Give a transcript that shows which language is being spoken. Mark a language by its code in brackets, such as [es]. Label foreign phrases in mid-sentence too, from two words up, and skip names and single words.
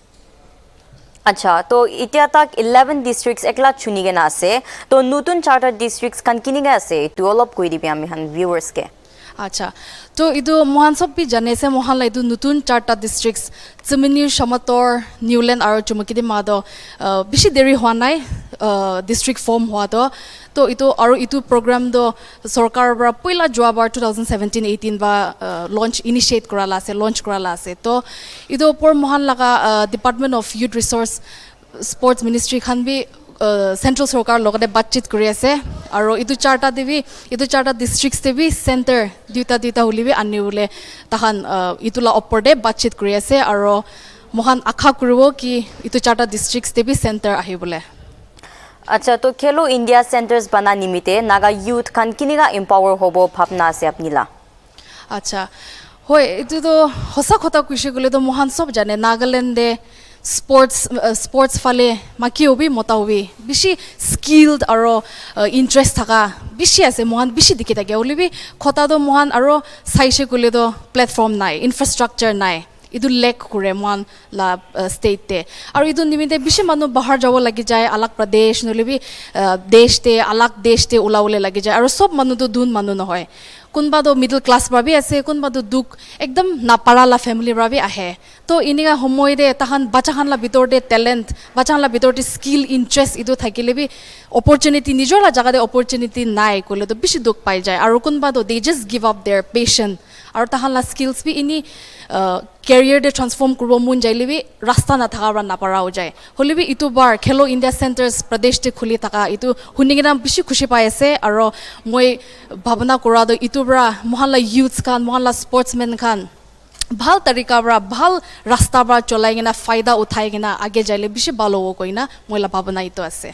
[nag] अच्छा तो इतिया तक 11 districts एकला चुनिगे ना से तो नूतन चार्टर districts कन किनिगे से तो अलप कोई दिप्या मिहन viewers के. अच्छा तो इदु मोहन सब भी जाने से मोहन ला इदु नूतन चार्टर districts Zimini Shamator Newland aro chumukidi mado bishi deri हुआ नाई district form हुआ तो to itu program do sarkar bra poila joabar 2017-18 ba launch initiate korala ase to itu por mohan laga Department of Youth Resource Sports Ministry khan bi Central Sarkar logate batchit kuri ase aro itu charta districts tebi center duita hulibi ani bole tahan itula oporde batchit kuri ase aro mohan akha kuribo ki itu charta districts tebi center ahi bole. Acha to Khelo India centers bana nimite naga youth khan kiniga empower hobo bhapna ase apnila. Acha hoi itu to hosa khota kuise gole to mohan sob jane Nagaland de sports fale maki obi mota obi bishi skilled aro interest thaka bishi ase mohan bishi dikhi thake olibi khota do mohan aro saise kule do platform nai infrastructure nai idu lack kure mohan la state te aro idu nimite bishi manu bahar jabo lagi jai alag pradesh nolibi desh te alag desh te ulaule lagi jai aro sob manu do dun manu no hoy kunba do middle class brabi ase kunba do duk ekdam napara la family brabi ahe to iniga homoy de tahan bacha khan la bitor de talent bacha khan la bitor de skill interest idu thakile bi opportunity nijor la jaga de opportunity nai kole to bishi duk pai jai aro kunba do [en] they just give up their passion [nag] aro tahan la skills bi ini career de transform kurbo mun jaile bi rasta na thaka ra napara ho jai holibi itu bar Khelo India centers pradesh te khuli taka itu huningina bishi khushi pai ase aro moi bhabna kora do itu bra mohalla youths khan mohalla sportsmen khan bhal tarika bra bhal rasta bra cholai gina faida uthai gina age jaile bishi balo koina moila bhabna itu ase.